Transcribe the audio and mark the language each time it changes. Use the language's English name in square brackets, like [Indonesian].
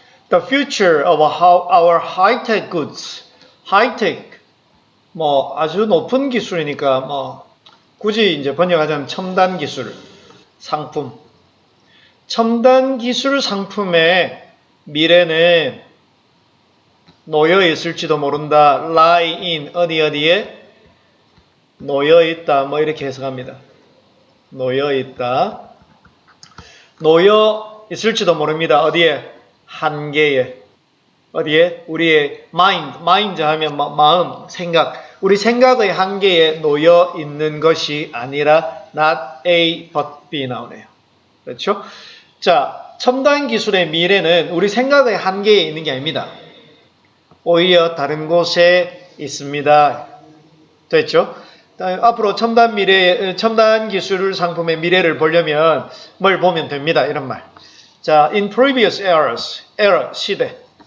[English] The future of our high-tech goods. [Korean] high-tech, 뭐 아주 높은 기술이니까 뭐 굳이 이제 번역하자면 첨단 기술, 상품. 첨단 기술 상품의 미래는 놓여 있을지도 모른다. lie in 어디에 놓여 있다. 뭐 이렇게 해석합니다. 놓여 있다. 놓여 있을지도 모릅니다. 어디에? 한계에. 어디에? 우리의 mind 하면 마음, 생각. 우리 생각의 한계에 놓여 있는 것이 아니라 not A but B 나오네요. 그렇죠? 자, 첨단 기술의 미래는 우리 생각의 한계에 있는 게 아닙니다. 오히려 다른 곳에 있습니다. 됐죠? 앞으로 첨단 기술 상품의 미래를 보려면 뭘 보면 됩니다. 이런 말. 자, [English] in previous eras, [Korean] 시대.